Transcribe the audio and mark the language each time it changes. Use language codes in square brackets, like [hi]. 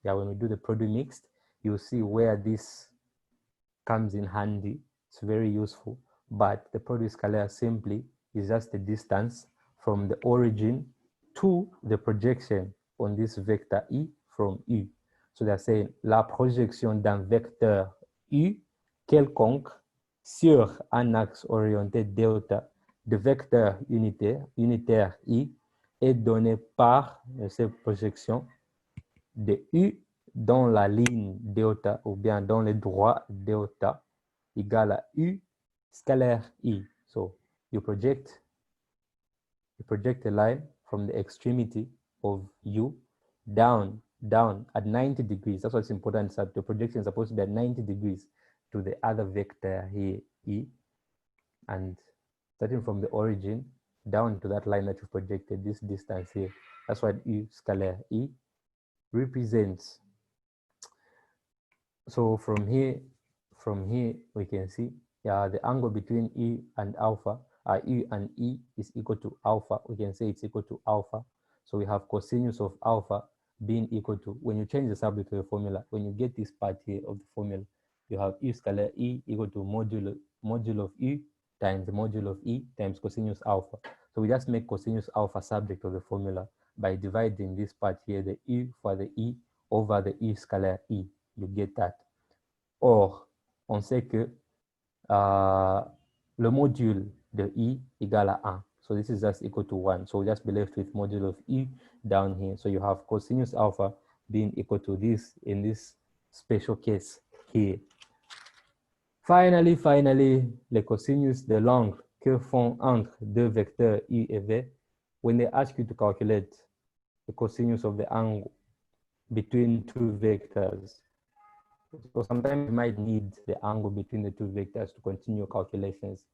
[en] Yeah, when we do the product mixed, you'll see where this comes in handy. It's very useful. But the product scalar simply is just the distance from the origin to the projection on this vector E from U. So they're saying [fr] la projection d'un vecteur U quelconque sur un axe orienté delta de vecteur unitaire I est donné par cette projection de U dans la ligne delta ou bien dans le droit delta égale à U scalar E. [en] So you project a line from the extremity of U down at 90 degrees. That's what's important. So the projection is supposed to be at 90 degrees to the other vector here, E, and starting from the origin down to that line that you projected, this distance here, that's what U scalar E represents. So from here we can see the angle between E and alpha, E and E is equal to alpha. We can say it's equal to alpha. So we have cosinus of alpha being equal to, when you change the subject to the formula, when you get this part here of the formula, you have U scalar E equal to modulo of U times the modulo of E times cosinus alpha. So we just make cosinus alpha subject of the formula by dividing this part here, the U for the E over the U scalar E. You get that. [fr] Or, on sait que le module de I égale à 1. [en] So this is just equal to 1. So we'll just be left with modulo of E down here. So you have cosinus alpha being equal to this in this special case here. Finally, [fr] le cosinus de l'angle que font entre deux vecteurs U et V, [en] when they ask you to calculate the cosinus of the angle between two vectors, so sometimes you might need the angle between the two vectors to continue calculations.